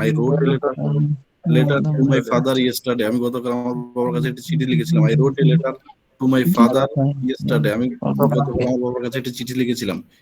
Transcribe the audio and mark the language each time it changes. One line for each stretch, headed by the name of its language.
English: I wrote a letter to my father yesterday.
Bangla: আমি গতকাল আমার বাবার কাছে একটি চিঠি লিখেছিলাম।
English: I wrote a letter to my father yesterday.
Bangla: আমি গতকাল আমার বাবার কাছে একটি চিঠি লিখেছিলাম।